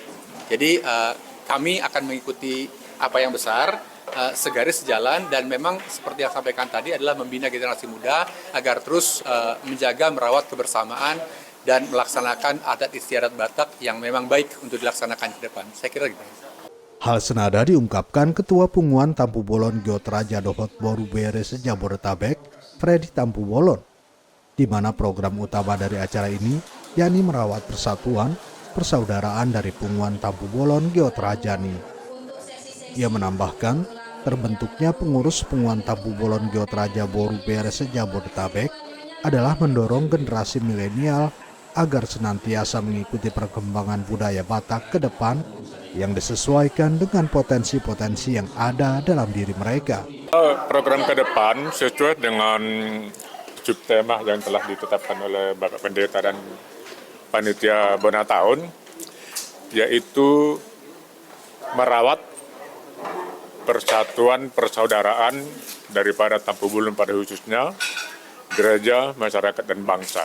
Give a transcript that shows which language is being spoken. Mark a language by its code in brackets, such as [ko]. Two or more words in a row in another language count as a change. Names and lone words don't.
[id] Jadi kami akan mengikuti apa yang besar, segaris sejalan, dan memang seperti yang sampaikan tadi adalah membina generasi muda agar terus menjaga merawat kebersamaan dan melaksanakan adat istiadat Batak yang memang baik untuk dilaksanakan ke depan. Saya kira gitu. Hal senada diungkapkan Ketua Punguan Tampu Bolon Giot Raja Dohot Borubere Sejabodetabek, Freddy Tampu Bolon, di mana program utama dari acara ini yakni merawat persatuan, persaudaraan dari Punguan Tampu Bolon Giot Rajani. Ia menambahkan, terbentuknya pengurus Punguan Tampu Bolon Giot Raja Borubere Sejabodetabek adalah mendorong generasi milenial agar senantiasa mengikuti perkembangan budaya Batak ke depan yang disesuaikan dengan potensi-potensi yang ada dalam diri mereka. Program ke depan sesuai dengan subtema yang telah ditetapkan oleh Bapak Pendeta dan Panitia Bona Tahun, yaitu merawat persatuan persaudaraan daripada Tampu Bolon pada khususnya, gereja, masyarakat, dan bangsa.